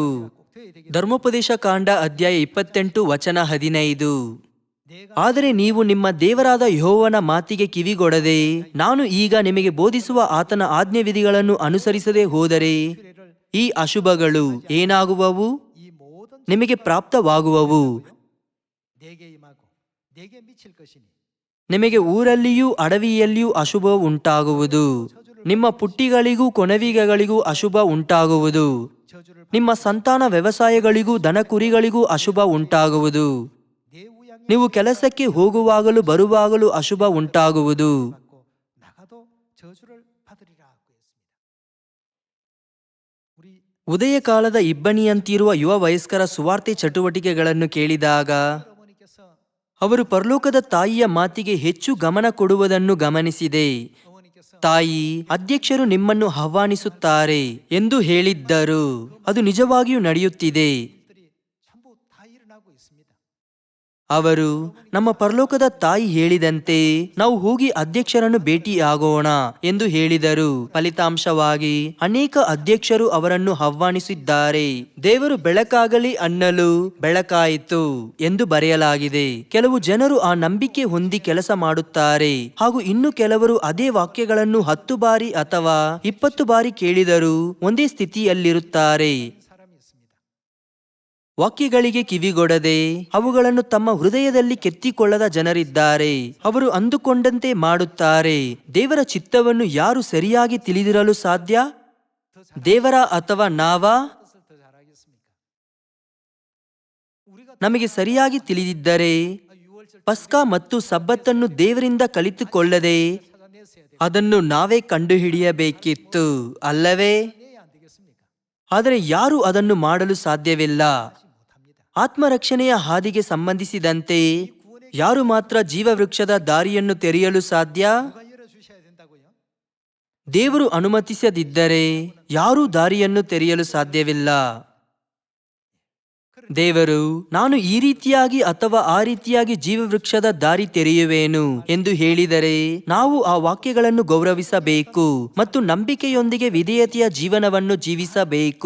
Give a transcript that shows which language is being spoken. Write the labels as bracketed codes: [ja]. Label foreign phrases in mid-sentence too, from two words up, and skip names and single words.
[kn] ಧರ್ಮೋಪದೇಶ ಕಾಂಡ ಅಧ್ಯಾಯ 28 ವಚನ 15. ಆದರೆ ನೀವು ನಿಮ್ಮ ದೇವರಾದ ಯೆಹೋವನ ಮಾತಿಗೆ ಕಿವಿಗೊಡದೆ ನಾನು ಈಗ ನಿಮಗೆ ಬೋಧಿಸುವ ಆತನ ಆಜ್ಞೆವಿಧಿಗಳನ್ನು ಅನುಸರಿಸದೆ ಹೋದರೆ ಈ ಅಶುಭಗಳು ಏನಾಗುವವು? [ko] 이 모든 [kn] ನಿಮಗೆ ಪ್ರಾಪ್ತವಾಗುವವು. [ko] 내게 임하고 내게 미칠 것이니 [kn] ನಿಮಗೆ ಊರಲ್ಲಿಯೂ ಅಡವಿಯಲ್ಲಿಯೂ ಅಶುಭ ಉಂಟಾಗುವುದು. ನಿಮ್ಮ ಪುಟ್ಟಿಗಳಿಗೂ ಕೊನವಿಗೆಗಳಿಗೂ ಅಶುಭ ಉಂಟಾಗುವುದು. [ko] 저주를 [kn] ನಿಮ್ಮ ಸಂತಾನ ವ್ಯವಸಾಯಗಳಿಗೂ ದನ ಕುರಿಗಳಿಗೂ ಅಶುಭ ಉಂಟಾಗುವುದು. [ko] 내 우양이 [kn] ನೀವು ಕೆಲಸಕ್ಕೆ ಹೋಗುವಾಗಲೂ ಬರುವಾಗಲೂ ಅಶುಭ ಉಂಟಾಗುವುದು. [ko] 받고 나가도 저주를 받으리라 하고 했습니다. 우리 [kn] ಉದಯ ಕಾಲದ ಇಬ್ಬನಿಯಂತಿರುವ ಯುವ ವಯಸ್ಕರ ಸುವಾರ್ತೆ ಚಟುವಟಿಕೆಗಳನ್ನು ಕೇಳಿದಾಗ [ko] 어머니께서 [kn] ಅವರು ಪರಲೋಕದ ತಾಯಿಯ ಮಾತಿಗೆ ಹೆಚ್ಚು ಗಮನ ಕೊಡುವುದನ್ನು ಗಮನಿಸಿದೆ. [ko] 어머니께서 [kn] ತಾಯಿ, ಅಧ್ಯಕ್ಷರು ನಿಮ್ಮನ್ನು ಆಹ್ವಾನಿಸುತ್ತಾರೆ ಎಂದು ಹೇಳಿದ್ದರು. ಅದು ನಿಜವಾಗಿಯೂ ನಡೆಯುತ್ತಿದೆ. [ko] 일들이 전부 다 일어나고 있습니다. [kn] ಅವರು, ನಮ್ಮ ಪರಲೋಕದ ತಾಯಿ ಹೇಳಿದಂತೆ ನಾವು ಹೋಗಿ ಅಧ್ಯಕ್ಷರನ್ನು ಭೇಟಿಯಾಗೋಣ ಎಂದು ಹೇಳಿದರು. ಫಲಿತಾಂಶವಾಗಿ ಅನೇಕ ಅಧ್ಯಕ್ಷರು ಅವರನ್ನು ಆಹ್ವಾನಿಸಿದ್ದಾರೆ. ದೇವರು ಬೆಳಕಾಗಲಿ ಅನ್ನಲು ಬೆಳಕಾಯಿತು ಎಂದು ಬರೆಯಲಾಗಿದೆ. ಕೆಲವು ಜನರು ಆ ನಂಬಿಕೆ ಹೊಂದಿ ಕೆಲಸ ಮಾಡುತ್ತಾರೆ, ಹಾಗೂ ಇನ್ನು ಕೆಲವರು ಅದೇ ವಾಕ್ಯಗಳನ್ನು 10 ಬಾರಿ ಅಥವಾ 20 ಬಾರಿ ಕೇಳಿದರೂ ಒಂದೇ ಸ್ಥಿತಿಯಲ್ಲಿರುತ್ತಾರೆ. [ko] 사람이 있습니다. [kn] ವಾಕ್ಯಗಳಿಗೆ ಕಿವಿಗೊಡದೆ ಅವುಗಳನ್ನು ತಮ್ಮ ಹೃದಯದಲ್ಲಿ ಕೆತ್ತಿಕೊಳ್ಳದ ಜನರಿದ್ದಾರೆ. ಅವರು ಅಂದುಕೊಂಡಂತೆ ಮಾಡುತ್ತಾರೆ. ದೇವರ ಚಿತ್ತವನ್ನು ಯಾರು ಸರಿಯಾಗಿ ತಿಳಿದಿರಲು ಸಾಧ್ಯ? ದೇವರ ಅಥವಾ ನಾವಾ? [ko] 뜻을 더 잘하겠습니까? 우리가 [kn] ನಮಗೆ ಸರಿಯಾಗಿ ತಿಳಿದಿದ್ದರೆ [ko] 6월절 [kn] ಪಸ್ಕಾ ಮತ್ತು ಸಬ್ಬತ್ತನ್ನು ದೇವರಿಂದ ಕಲಿತುಕೊಳ್ಳದೆ [ko] 찾아냈어야 돼. [kn] ಅದನ್ನು ನಾವೇ ಕಂಡುಹಿಡಿಯಬೇಕಿತ್ತು, ಅಲ್ಲವೇ? [ko] 내야 안 되겠습니까? [kn] ಆದರೆ ಯಾರೂ ಅದನ್ನು ಮಾಡಲು ಸಾಧ್ಯವಿಲ್ಲ. [ko] 하지 못합니다. [kn] ಆತ್ಮರಕ್ಷಣೆಯ ಹಾದಿಗೆ ಸಂಬಂಧಿಸಿದಂತೆ ಯಾರು ಮಾತ್ರ ಜೀವವೃಕ್ಷದ ದಾರಿಯನ್ನು ತೆರೆಯಲು ಸಾಧ್ಯ? [ko] 누가 열어 주셔야 된다고요? [kn] ದೇವರು ಅನುಮತಿಸದಿದ್ದರೆ ಯಾರೂ ದಾರಿಯನ್ನು ತೆರೆಯಲು ಸಾಧ್ಯವಿಲ್ಲ. ದೇವರು, ನಾನು ಈ ರೀತಿಯಾಗಿ ಅಥವಾ ಆ ರೀತಿಯಾಗಿ ಜೀವವೃಕ್ಷದ ದಾರಿ ತೆರೆಯುವೇನು ಎಂದು ಹೇಳಿದರೆ ನಾವು ಆ ವಾಕ್ಯಗಳನ್ನು ಗೌರವಿಸಬೇಕು ಮತ್ತು ನಂಬಿಕೆಯೊಂದಿಗೆ ವಿಧೇಯತೆಯ ಜೀವನವನ್ನು ಜೀವಿಸಬೇಕು.